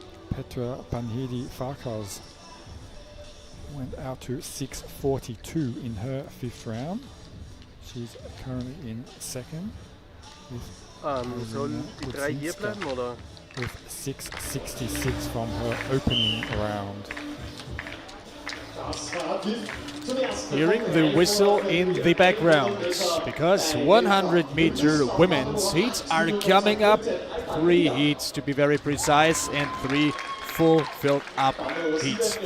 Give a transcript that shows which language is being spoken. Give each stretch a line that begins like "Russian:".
English: Petra Panhidi Farkas went out to 6.42 in her 5th round. She's currently in 2nd.
German: Sollen die 3 hier bleiben, oder?
English: With 6.66 from her opening round. Hearing the whistle in the background, because 100 meter women's heats are coming up. 3 heats to be very precise, and 3 full filled up heats.